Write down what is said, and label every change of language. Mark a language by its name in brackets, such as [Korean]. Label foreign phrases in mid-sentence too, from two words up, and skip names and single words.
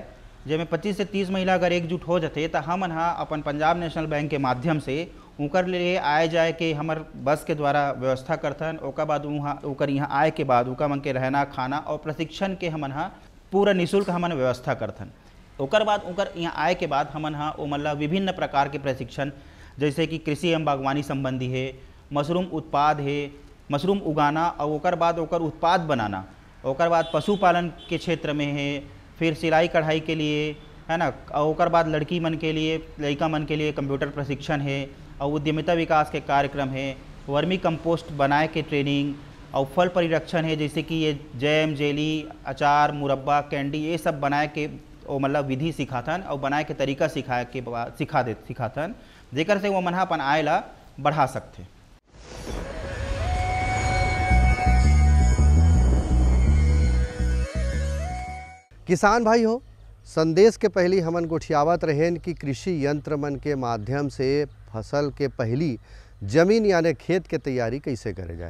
[Chhattisgarhi] जेमें 25 से 30 महिला अगर एकजुट हो जाते तो हमन हा अपन पंजाब नेशनल बैंक के माध्यम से उनकर लिए आए जाए के हमर बस के द्वारा व्यवस्था करथन। ओकर बाद वहाँ ओकर यहाँ आए के बाद उनका मन के रहना, खाना और प्रशिक्षण के हमन हा पूरा निःशुल्क हमन व्यवस्था करथन। ओकर बाद उनकर यहाँ आए के बाद हमन हा ओ मन ला विभिन्न प्रकार के प्रशिक्षण, जैसे कि कृषि एवं बागवानी संबंधी है, मशरूम उत्पाद है, मशरूम उगाना और ओकर बाद ओकर उत्पाद बनाना, ओकर बाद पशुपालन के क्षेत्र में है, फिर सिलाई कढ़ाई के लिए है ना, और ओकर बाद लड़की मन के लिए, लड़का मन के लिए कंप्यूटर प्रशिक्षण है और उद्यमिता विकास के कार्यक्रम है, [English] vermi compost [Chhattisgarhi] बनाए के ट्रेनिंग और फल परिरक्षण है, जैसे कि ये जैम, जेली, अचार, मुरब्बा, कैंडी, ये सब बनाए के वो मतलब विधि सिखाथन और बनाए के तरीका सिखाए के बाद सिखाथन, जेकर से वो मन अपन आय ला बढ़ा सकते। किसान भाई हो, संदेश के पहली हमन गोठियावत रहें कि कृषि यंत्र मन के माध्यम से फसल के पहली जमीन यानी खेत के तैयारी कैसे करे जाए।